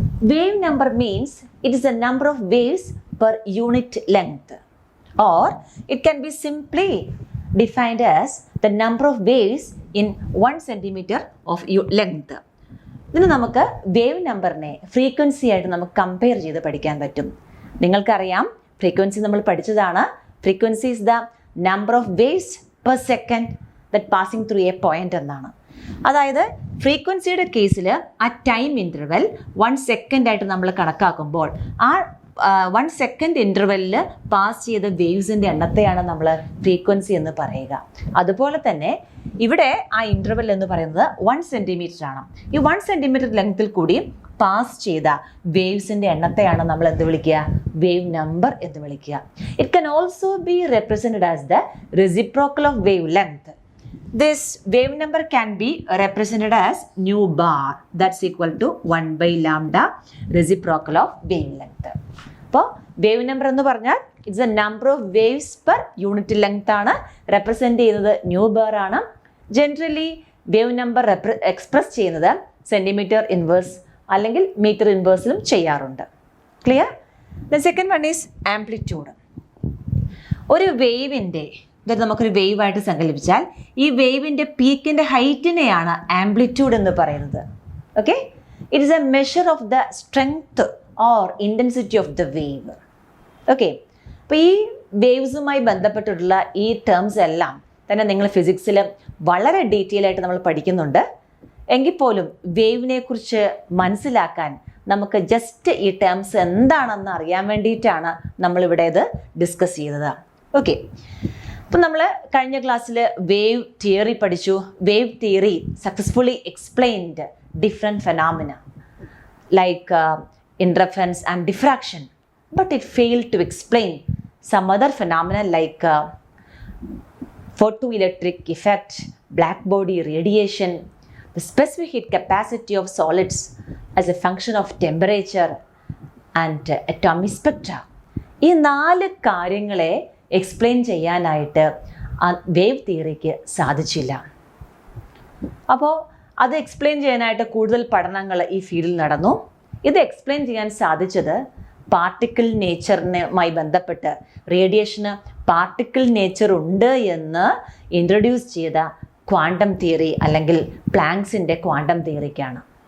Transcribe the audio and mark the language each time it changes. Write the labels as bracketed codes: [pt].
[en] Wave number means it is the number of waves per unit length, or it can be simply defined as the number of waves in 1 centimeter of length. [ml] ഇതിന് നമുക്ക് wave നമ്പറിനെ frequency ആയിട്ട് നമുക്ക് compare ചെയ്ത് പഠിക്കാൻ പറ്റും. നിങ്ങൾക്കറിയാം, frequency നമ്മൾ പഠിച്ചതാണ്. [en] frequency is the number of waves per second that passing through a point [ml] എന്നാണ്. അതായത് ഫ്രീക്വൻസിയുടെ കേസിൽ ആ ടൈം ഇൻ്റർവെൽ 1 സെക്കൻഡ് ആയിട്ട് നമ്മൾ കണക്കാക്കുമ്പോൾ ആ 1 സെക്കൻഡ് ഇൻ്റർവെല്ലിൽ പാസ് ചെയ്ത വേവ്സിൻ്റെ എണ്ണത്തെയാണ് നമ്മൾ ഫ്രീക്വൻസി എന്ന് പറയുക. അതുപോലെ തന്നെ ഇവിടെ ആ ഇൻ്റർവെൽ എന്ന് പറയുന്നത് 1 സെൻറ്റിമീറ്റർ ആണ്. ഈ 1 സെൻറ്റിമീറ്റർ ലെങ്ത്തിൽ കൂടി പാസ് ചെയ്ത വേവ്സിൻ്റെ എണ്ണത്തെയാണ് നമ്മൾ എന്ത് വിളിക്കുക? [en] wave number [ml] എന്ന് വിളിക്കുക. [en] It can also be represented as the reciprocal of wavelength. This wave number can be represented as nu bar, that's equal to 1 by lambda reciprocal of wavelength. [ml] അപ്പോൾ wave number എന്ന് പറഞ്ഞാൽ [en] it's a number of waves per unit length [ml] ആണ്. Represent ചെയ്യുന്നത് new bar ആണ്. Generally wave number express ചെയ്യുന്നത് centimetre inverse അല്ലെങ്കിൽ metre ഇൻവേഴ്സിലും ചെയ്യാറുണ്ട്. Clear? [en] The second one is amplitude. [ml] ഒരു വേവിൻ്റെ ഇത് നമുക്കൊരു വേവ് ആയിട്ട് സങ്കല്പിച്ചാൽ ഈ വേവിൻ്റെ പീക്കിൻ്റെ ഹൈറ്റിനെയാണ് ആംപ്ലിറ്റ്യൂഡ് എന്ന് പറയുന്നത്. [en] Okay, it is a measure of the strength or intensity of the wave. [ml] Okay, അപ്പോൾ ഈ വേവ്സുമായി ബന്ധപ്പെട്ടിട്ടുള്ള ഈ ടേംസ് എല്ലാം തന്നെ നിങ്ങൾ ഫിസിക്സിൽ വളരെ ഡീറ്റെയിൽ ആയിട്ട് നമ്മൾ പഠിക്കുന്നുണ്ട്. എങ്കിൽ പോലും വേവിനെ കുറിച്ച് മനസ്സിലാക്കാൻ നമുക്ക് ജസ്റ്റ് ഈ ടേംസ് എന്താണെന്ന് അറിയാൻ വേണ്ടിയിട്ടാണ് നമ്മളിവിടെ ഇത് ഡിസ്കസ് ചെയ്തത്. ഓക്കെ, അപ്പം നമ്മൾ കഴിഞ്ഞ ക്ലാസ്സിൽ വേവ് തിയറി പഠിച്ചു. [en] Wave theory successfully explained different phenomena like interference and diffraction, but it failed to explain some other phenomena like photoelectric effect, black body radiation, the specific heat capacity of solids as a function of temperature and atomic spectra. [ml] ഈ 4 കാര്യങ്ങളെ explain ചെയ്യാനായിട്ട് wave തിയറിക്ക് സാധിച്ചില്ല. അപ്പോൾ അത് explain ചെയ്യാനായിട്ട് കൂടുതൽ പഠനങ്ങൾ ഈ ഫീൽഡിൽ നടന്നു. ഇത് എക്സ്പ്ലെയിൻ ചെയ്യാൻ സാധിച്ചത് പാർട്ടിക്കിൾ നേച്ചറിനുമായി ബന്ധപ്പെട്ട് റേഡിയേഷന് പാർട്ടിക്കിൾ നേച്ചർ ഉണ്ട് എന്ന് ഇൻട്രൊഡ്യൂസ് ചെയ്ത ക്വാണ്ടം തിയറി അല്ലെങ്കിൽ പ്ലാങ്ക്സിൻ്റെ ക്വാണ്ടം തിയറിക്കാണ്.